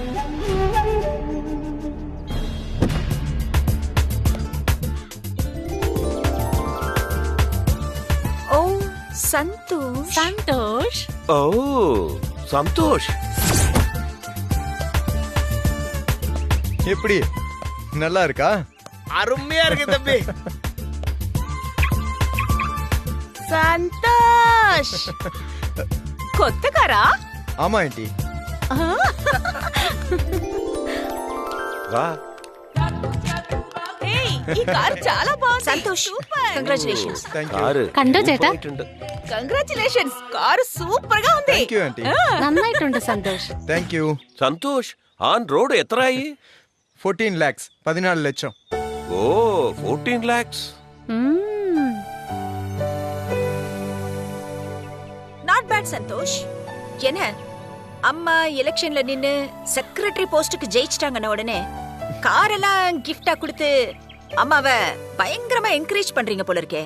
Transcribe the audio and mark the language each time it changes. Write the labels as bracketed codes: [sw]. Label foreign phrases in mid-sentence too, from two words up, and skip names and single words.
[ta] ஓ சந்தோஷ். சந்தோஷ். ஓ சந்தோஷ். எப்படி, நல்லா இருக்கா? அருமையா இருக்கு தம்பி. சந்தோஷ். [te] కొత్త కారా? [ta] ஆமா ஆண்டி. வா. [te] ఏయ్ ఈ కార్ చాలా బాగుంది. సంతోష్ కంగ్రాచులేషన్స్. [ta] காரு [ml] കണ്ടോ ചേട്ടാ? [te] కంగ్రాచులేషన్స్. కారు సూపర్ గా ఉంది. [en] Thank you ആന്റി. [ml] നന്നായിട്ടുണ്ട് സന്തോഷ്. [en] Thank you. [ta] சந்தோஷ், ஆன் ரோடு எத்தனாயி? 14 lakhs, 14 லட்சம். ஓ 14 lakhs. [en] Not bad Santhosh. [ta] என்ன அம்மா எலெக்ஷன்ல நின்னு [en] secretary post [ta] ஜெயிச்சிட்டாங்கன உடனே காரெல்லாம் கிஃப்டா கொடுத்து அம்மாவை பயங்கரமா என்கரேஜ் பண்றீங்க போல இருக்கே.